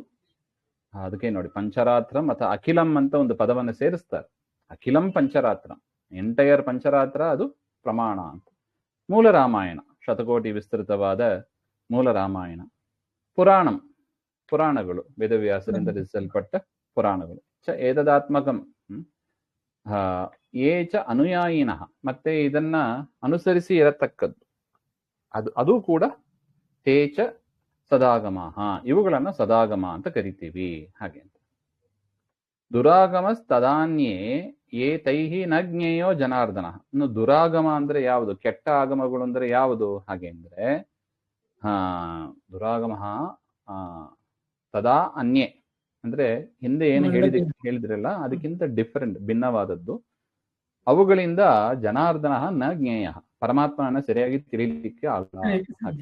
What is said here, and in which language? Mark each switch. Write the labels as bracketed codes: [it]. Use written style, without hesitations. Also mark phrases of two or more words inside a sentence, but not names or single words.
[kn] ಅದಕ್ಕೆ ನೋಡಿ ಪಂಚರಾತ್ರಂ ಅಥವಾ ಅಖಿಲಂ ಅಂತ ಒಂದು ಪದವನ್ನು ಸೇರಿಸ್ತಾರೆ. [sa] ಅಖಿಲಂ ಪಂಚರಾತ್ರಂ, [kn] ಎಂಟೈರ್ ಪಂಚರಾತ್ರ ಅದು ಪ್ರಮಾಣ ಅಂತ. ಮೂಲ ರಾಮಾಯಣ ಶತಕೋಟಿ ವಿಸ್ತೃತವಾದ ಮೂಲ ರಾಮಾಯಣ. ಪುರಾಣಗಳು ವೇದವ್ಯಾಸರಿಂದ ರಚಿಸಲ್ಪಟ್ಟ ಪುರಾಣಗಳು. [sa] ಚ ಏತದಾತ್ಮಕಂ ಯೇ ಚ ಅನುಯಾಯಿನಃ, [kn] ಮತ್ತೆ ಇದನ್ನ ಅನುಸರಿಸಿ ಇರತಕ್ಕದ್ದು ಅದು ಕೂಡ [sa] ತೇ ಚ ಸದಾಗಮಾಹ, [kn] ಇವುಗಳನ್ನ ಸದಾಗಮ ಅಂತ ಕರಿತೀವಿ ಹಾಗೆ ಅಂತ. [sa] ದುರಾಗಮಸ್ತದಾನ್ಯೇ ಯೇ ತೈಹಿ ನ ಜ್ಞೇಯೋ ಜನಾರ್ದನ. [kn] ಇನ್ನು ದುರಾಗಮ ಅಂದ್ರೆ ಯಾವುದು? ಕೆಟ್ಟ ಆಗಮಗಳು ಅಂದ್ರೆ ಯಾವುದು ಹಾಗೆ ಅಂದ್ರೆ [sa] ದುರಾಗಮ ತದಾ ಅನ್ಯೇ [kn] ಅಂದ್ರೆ ಹಿಂದೆ ಏನು ಹೇಳಿದ್ರಲ್ಲ ಅದಕ್ಕಿಂತ ಡಿಫರೆಂಟ್, ಭಿನ್ನವಾದದ್ದು. ಅವುಗಳಿಂದ [sa] ಜನಾರ್ದನ ನ ಜ್ಞೇಯ, [kn] ಪರಮಾತ್ಮನ ಸರಿಯಾಗಿ ತಿಳಿಲಿಕ್ಕೆ ಆಗಲ್ಲ ಹಾಗೆ.